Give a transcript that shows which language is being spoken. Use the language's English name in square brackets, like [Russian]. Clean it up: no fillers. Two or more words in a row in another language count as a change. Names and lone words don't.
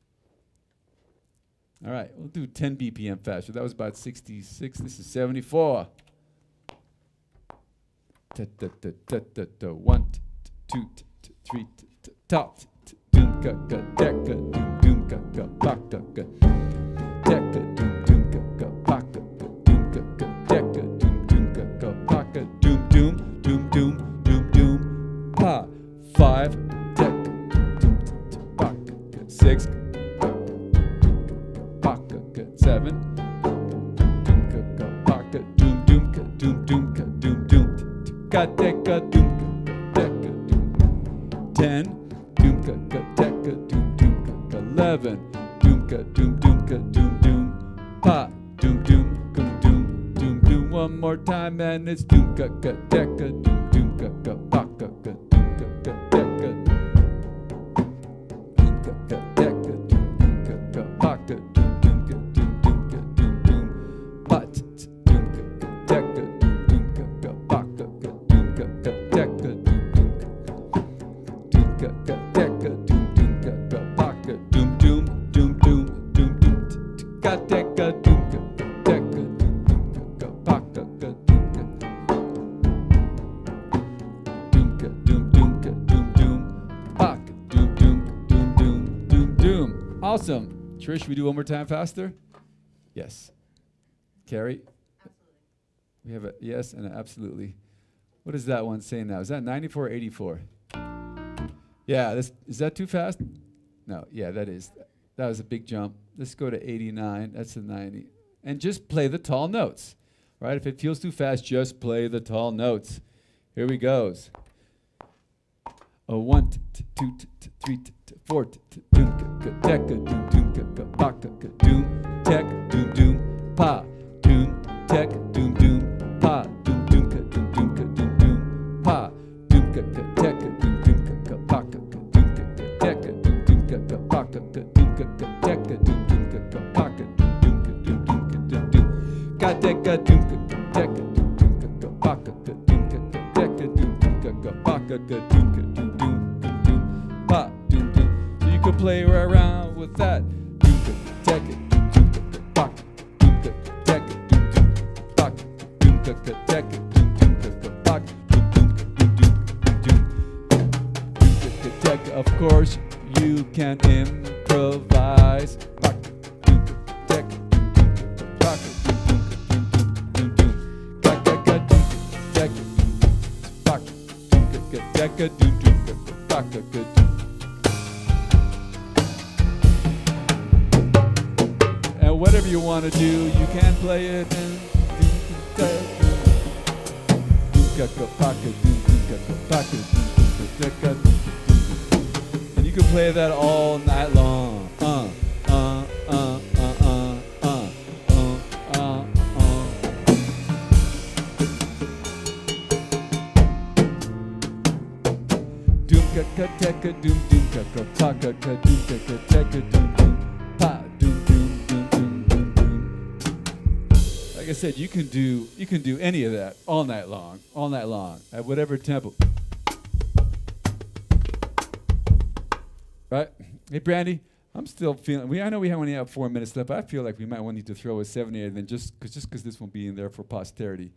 [English] All right, we'll do 10 BPM faster. That was about 66. This is 74. 1, 2, 3, top. Doom ka ka teka doom doom ka ka pa ka ka. Teka doom doom ka ka pa ka ka. Doom ka ka teka doom doom ka ka pa ka. Doom doom doom doom doom doom pa. 5. Teka doom doom pa ka ka. 6. Pa ka ka. 7. Doom ka ka pa ka. Doom doom ka doom doom ka doom doom. Ka teka doom ka ka teka doom. 10. Doom ka ka teka doom doom ka ka. 11. Doom ka doom doom ka doom doom. Pa doom doom ka doom doom doom. One more time and it's doom ka ka teka doom doom ka ka pa ka ka. Doom ka ka teka. Doom ka ka teka doom doom ka ka pa ka. Doom doom ka doom doom ka doom doom. Pa doom ka ka teka doom doom ka ka pa ka ka. Doom ka ka teka doom doom ka ka. Doom ka ka teka doom doom ka ka pa ka. Doom doom doom doom doom doom. Ka teka doom ka ka teka doom doom ka ka pa ka ka. Doom ka doom ka doom doom ka doom doom pa ka. Doom doom doom doom doom doom. Awesome. Trish, we do one more time faster? Yes. Carrie? We have a yes and an absolutely. What does that one say now? Is that 94 or 84? Yeah, is that too fast? No, yeah, that is. That was a big jump. Let's go to 89. That's a 90. And just play the tall notes. Right? If it feels too fast, just play the tall notes. Here we goes. 1, 2, 3, 4. Doom ka teka doom doom ka ka pa ka ka. Doom tek doom doom pa. Doom tek doom doom pa. Doom doom ka doom doom ka doom doom pa. Doom ka ka teka doom doom ka ka pa ka ka. Doom ka ka teka doom doom ka ka pa ka ka. Doom ka ka teka doom doom ka ka pa ka. Doom doom ka doom doom ka doom doom. Ka teka doom ka ka teka doom doom ka ka pa ka ka. Doom ka ka teka doom doom ka ka pa ka ka. Doom ka doom doom doom doom. could play around with that. Doomka, teka, doomka, baka, doomka, teka, doomka, baka, doomka, teka, doomka, baka, doomka, doomka, teka. Of course, you can improvise. Baka, doomka, teka, doomka, baka, doomka, doomka, baka, teka, baka, doomka, teka, doomka, baka, doomka. Whatever you want to do, you can play it. And you can play that all night long. Doom ka ka teka doom doom ka ka pa ka ka doom ka ka teka doom doom pa doom doom doom doom doom doom. Like I said, you can do any of that all night long at whatever tempo. Right? Hey Brandy, I'm still feeling. I know we only have 4 minutes left, but I feel like we might want to throw a 78, then just because this won't be in there for posterity.